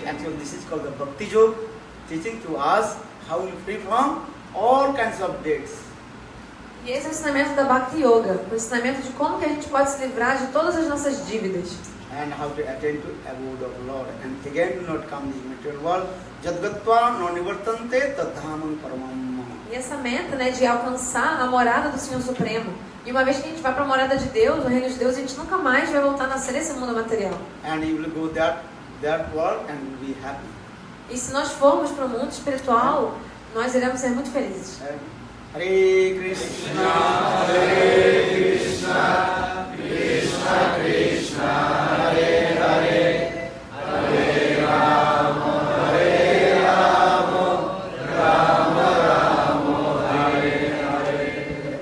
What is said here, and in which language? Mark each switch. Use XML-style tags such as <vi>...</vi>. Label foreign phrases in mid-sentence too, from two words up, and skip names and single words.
<en>Actually, this is called the Bhakti Yoga, teaching to us how we free from all kinds of debts.</en> <pt>E esse é o ensinamento da Bhakti Yoga, o ensinamento de como que a gente pode se livrar de todas as nossas dívidas.</pt> <en>And how to attain to abode of Lord. And again do not come in the material world.</en> <sa>Jadgatva no nivartante tadhamam paramam.</sa> <pt>E essa meta, né, de alcançar a morada do Senhor Supremo. E uma vez que a gente vai para a morada de Deus, o reino de Deus, a gente nunca mais vai voltar a nascer nesse mundo material.</pt> <en>And you will go that world and be happy.</en> <pt>E se nós formos para o mundo espiritual, nós iremos ser muito felizes.</pt> <sa>Hare Krishna, Hare Krishna, Krishna Krishna, Hare Hare, Hare Rama, Hare Rama, Rama Rama, Hare Hare.</sa>